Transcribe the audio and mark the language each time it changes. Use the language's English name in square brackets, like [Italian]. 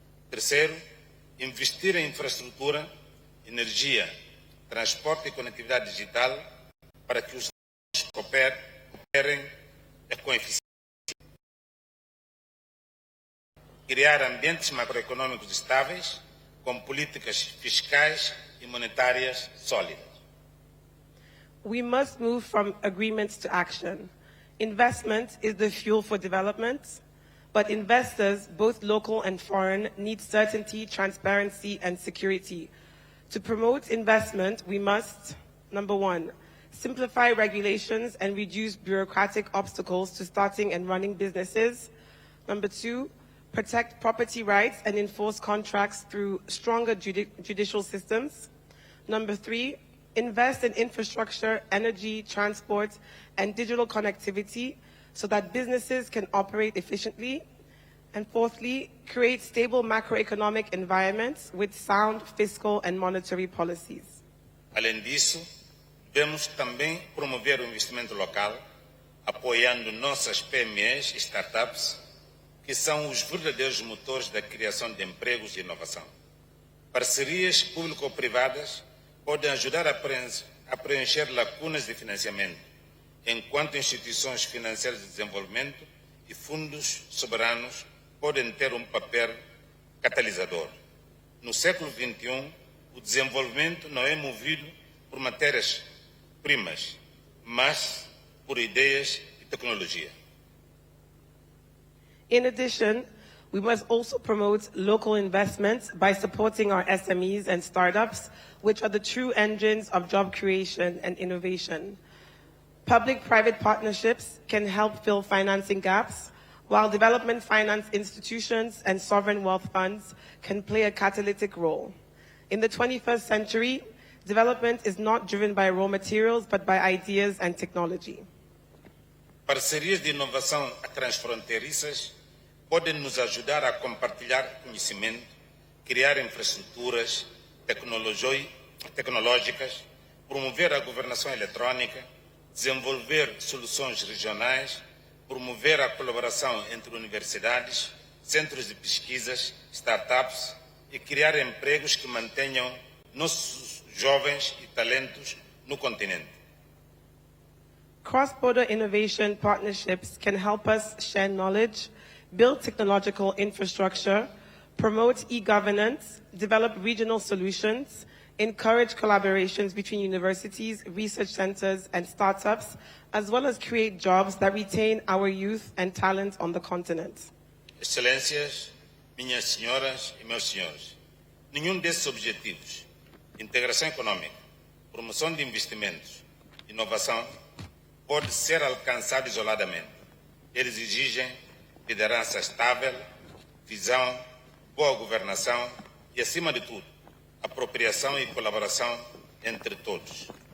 [Portuguese] Terceiro, investir em infraestrutura, energia, transporte e conectividade digital para que os operem com eficiência. Criar ambientes macroeconômicos estáveis com políticas fiscais e monetárias sólidas. [English] We must move from agreements to action. Investment is the fuel for development, but investors, both local and foreign, need certainty, transparency, and security. To promote investment, we must, number one, simplify regulations and reduce bureaucratic obstacles to starting and running businesses. Number two, protect property rights and enforce contracts through stronger judicial systems. Number three, invest in infrastructure, energy, transport, and digital connectivity so that businesses can operate efficiently. And fourthly, create stable macroeconomic environments with sound fiscal and monetary policies. [Portuguese] Além disso, devemos também promover o investimento local, apoiando nossas PMEs e startups, que são os verdadeiros motores da criação de empregos e inovação. Parcerias público-privadas podem ajudar a preencher lacunas de financiamento, enquanto instituições financeiras de desenvolvimento e fundos soberanos podem ter um papel catalisador. No século XXI, o desenvolvimento não é movido por matérias-primas, mas por ideias e tecnologia. [English] In addition, we must also promote local investments by supporting our SMEs and startups, which are the true engines of job creation and innovation. Public-private partnerships can help fill financing gaps, while development finance institutions and sovereign wealth funds can play a catalytic role. In the 21st century, development is not driven by raw materials, but by ideas and technology. [Portuguese] Parcerias de inovação transfronteiriças podem nos ajudar a compartilhar conhecimento, criar infraestruturas tecnológicas, promover a governação eletrônica, desenvolver soluções regionais, promover a colaboração entre universidades, centros de pesquisas, startups e criar empregos que mantenham nossos jovens e talentos no continente. [English] Cross-border innovation partnerships can help us share knowledge, build technological infrastructure, promote e-governance, develop regional solutions, encourage collaborations between universities, research centers, and startups, as well as create jobs that retain our youth and talent on the continent. [Portuguese] Excelências, minhas senhoras e meus senhores, nenhum desses objetivos, integração econômica, promoção de investimentos, inovação, pode ser alcançado isoladamente. Eles exigem liderança estável, visão, boa governação e, acima de tudo, apropriação e colaboração entre todos.